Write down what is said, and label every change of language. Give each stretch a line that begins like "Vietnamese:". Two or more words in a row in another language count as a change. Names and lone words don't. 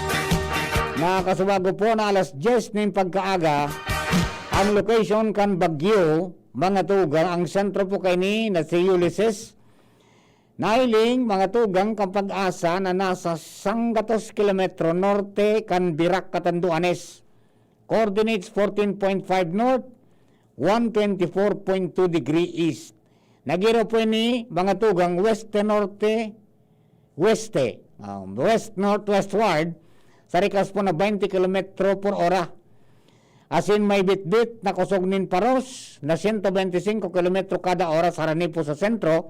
Bikol: Nakasubago po na alas 10 ng pagkaaga ang location kan Bagyo, mga tugang, ang sentro po kay ni na si Ulysses. Nailing mga tugang kan Pag-asa na nasa 100 kilometro norte kan Birak, Catanduanes.
English: Coordinates 14.5 north, 124.2 degree east.
Bikol: Nagiro po ni mga tugang
English: west-norte, west-northwestward
Bikol: sa rikas po na 20 km per hora. Asin may bit-bit na kusognin paros na 125
English: km kada oras
Bikol: harani po sa sentro.